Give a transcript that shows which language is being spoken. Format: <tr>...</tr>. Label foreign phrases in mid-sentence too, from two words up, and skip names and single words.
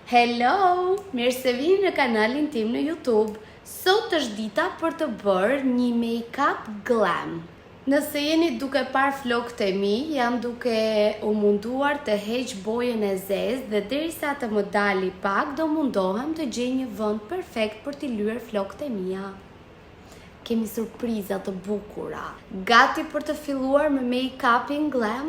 <en>Hello!</en> <sq>Mirë se vini në kanalin tim në YouTube. Sot është dita për të bërë një</sq> <en>make-up glam.</en> <sq>Nëse jeni duke parë flokët e mi, jam duke u munduar të heq bojën e zezë dhe derisa të më dali pak, do mundohem të gjej një vend perfekt për t'i lyer flokët e mia. Kemi surpriza të bukura. Gati për të filluar me make-upin glam?</sq>